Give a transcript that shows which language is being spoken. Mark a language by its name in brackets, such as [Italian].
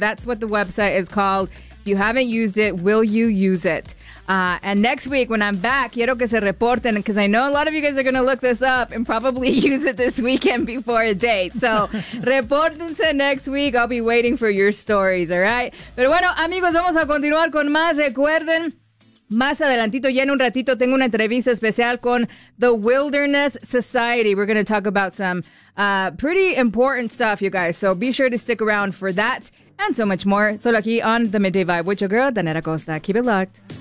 [English] That's what the website is called. If you haven't used it, will you use it? And next week when I'm back, [Spanish] quiero que se reporten, [English] because I know a lot of you guys are going to look this up and probably use it this weekend before a date. So, [Spanish] reportense [English] next week. I'll be waiting for your stories, all right? [Spanish] Pero bueno, amigos, vamos a continuar con más. Recuerden, más adelantito, ya en un ratito, tengo una entrevista especial con The Wilderness Society. [English] We're going to talk about some pretty important stuff, you guys. So be sure to stick around for that and so much more. [Spanish] Solo aquí [English] on The Midday Vibe with your girl, Danera Costa. Keep it locked.